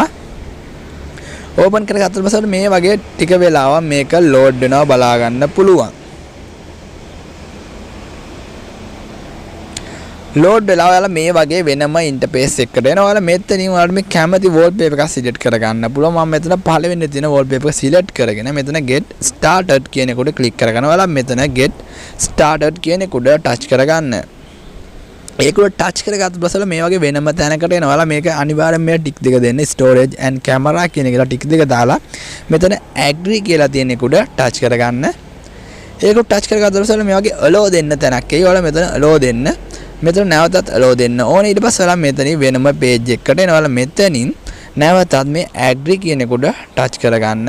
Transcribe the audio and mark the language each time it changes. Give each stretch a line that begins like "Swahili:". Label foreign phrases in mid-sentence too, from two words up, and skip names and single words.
Sinhala: ඕපන් කරගත්තට පස්සේ මේ වගේ ටික වෙලාවක් මේක ලෝඩ් වෙනවා බලා ගන්න පුළුවන්. ලෝඩ් වෙලා ඔයාලා මේ වගේ වෙනම ඉන්ටර්ෆේස් එකකට එනවා. ඔයාලා මෙතනින් ඔයාලට මේ කැමති wallpaper එකක් සිලෙක්ට් කරගන්න පුළුවන්. මම මෙතන පළවෙනි තියෙන wallpaper එක සිලෙක්ට් කරගෙන මෙතන
English: get started
Sinhala: කියන එකට ක්ලික් කරගන්න. ඔයාලා මෙතන
English: get started
Sinhala: කියන එකට ටච් කරගන්න. ඒක උඩ ටච් කරගත්ත පස්සේ මේ වගේ වෙනම තැනකට එනවා. ඔයාලා මේක අනිවාර්යෙන් මේ ටික් දෙක දෙන්න
English: storage and camera
Sinhala: කියන එකට ටික් දෙක දාලා මෙතන agree කියලා තියෙන එක උඩ ටච් කරගන්න. ඒක උඩ ටච් කරගත්ත පස්සේ මේ වගේ allow දෙන්න තැනක් එයි. ඔයාලා මෙතන allow දෙන්න. මෙතන නැවතත් allow දෙන්න ඕනේ. ඊට පස්සේ ඔයාලා මෙතනින් වෙනම page එකකට එනවා. ඔයාලා මෙතනින් නැවතත් මේ agree කියන එක උඩ ටච් කරගන්න.